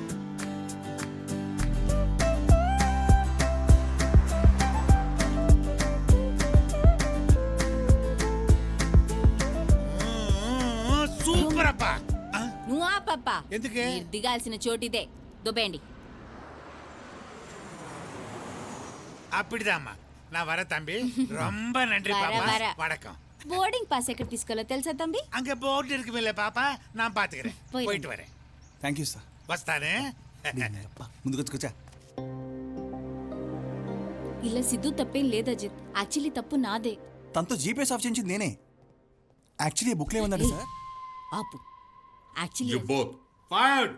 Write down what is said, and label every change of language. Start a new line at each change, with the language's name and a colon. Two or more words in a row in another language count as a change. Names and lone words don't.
Telugu: సూపర్ అప్పా. నువ్వు ఆ పప్ప ఎందుకే? మీరు దిగాల్సిన చోటిదే, దుబ్బేయండి.
Tamil: அப்படிதாம்மா, நான் வர தம்பி. ரொம்ப நன்றி வர, பாப்பா. வர. வணக்கம்.
English: boarding pass
Telugu: ఎక్కడ తీసుకోవాలో తెలుసా తంబి?
Tamil: அங்க போர்டு இருக்குமில்ல பாப்பா, நான் பாத்துக்கிறேன். போயிடு. போயிட்டு வரேன்.
English: thank you sir.
Telugu: వస్తానే. ముందుకు వచ్చుకొచ్చా. ఇలా సిద్ధు తప్పేం లేదు అజిత్. యాక్చువల్లీ తప్పు నాదే. తనతో జీపీఎస్ ఆఫ్ చేయించింది నేనే. యాక్చువల్లీ బుక్లో ఏముందండి సార్? ఆపు యాక్చువల్లీ
English: you both fired.